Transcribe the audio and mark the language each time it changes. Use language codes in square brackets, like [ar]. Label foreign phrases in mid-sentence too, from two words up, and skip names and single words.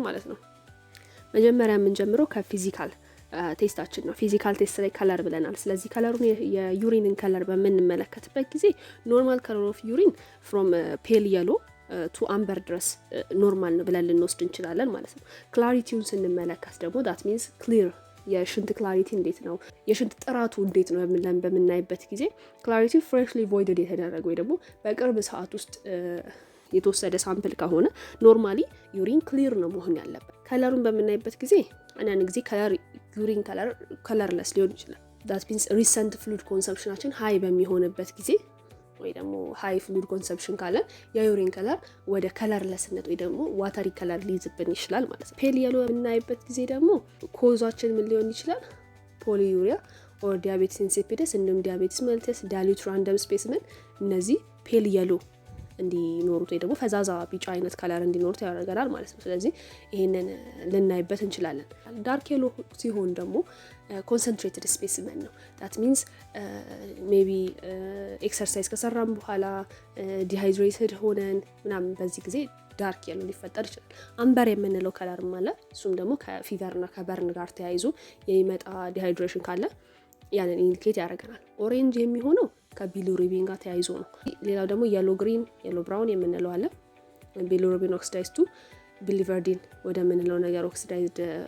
[am] ማለት ነው። መጀመሪያ የምንጀምረው ከፊዚካል ቴስታችን ነው። [en] physical test [am] ላይ ከለር ብለናል። ስለዚህ ከለሩን የዩሪንን ከለር በምንመለከትበት ጊዜ [en] normal color of urine from pale yellow to amber [am] ድረስ ኖርማል ነው ብለን ልንወስድ እንችላለን ማለት ነው። ክላሪቲውን ስንመለከት ደግሞ [en] that means clear፣ [am] የሽንት ክላሪቲ እንዴት ነው፣ የሽንት ጥራቱ እንዴት ነው በምናይበት ጊዜ [en] clarity freshly voided [am] የተደረገ ወይ ደግሞ በቅርብ ሰዓት ውስጥ የተወሰደ ሳምፕል ከሆነ [en] normally urine clear [am] ነው መሆን ያለበት። ከለሩን በምናይበት ጊዜ አንዳንድ ጊዜ [en] urine colorless [am] ሊሆን ይችላል። [en] that means recent fluid consumption [am] ችን ሃይ በሚሆንበት ጊዜ ወይ ደግሞ [en] high fluid consumption [am] ካለን የዩሪን ከለር ወደ ከለርለስነት ወይ ደግሞ [en] watery color [am] ሊይዝብን ይችላል ማለት ነው። [en] pale yellow [am] በምናይበት ጊዜ ደግሞ ኮዛችን ምን ሊሆን ይችላል? [en] polyuria or diabetes insipidus [am] እንዲሁም [en] diabetes mellitus፣ dilute random specimen [am] እነዚህ [en] pale yellow [am] እንዲኖሩት ወይ ደግሞ ፈዛዛ ቢጫ አይነት ከለር እንዲኖሩት ያደርገናል ማለት ነው። ስለዚህ ይሄንን ልናይበት እንችላለን። [en] dark yellow [am] ሲሆን ደግሞ [en] concentrated specimen [am] ነው። [en] that means maybe exercise [am] ከሰራን በኋላ ዲሃይድሬትድ ሆነን ምናምን በዚህ ጊዜ [en] dark yellow [am] ሊፈጠር ይችላል። አምበር የምንለው ከለርም አለ። እሱም ደግሞ ከፊቨርና ከበርን ጋር ተያይዞ የሚመጣ ዲሃይድሬሽን ካለ ያንን ኢንዲኬት ያደርገናል። ኦሬንጅ የሚሆነው ከቢሊሩቢን ጋር ተያይዞ ነው። ሌላው ደግሞ [en] yellow green፣ yellow brown [am] የምንለው አለ። [en] bilirubin oxidize to biliverdin [am] ወደ ምንለው ነገር ኦክሲዳይዝድ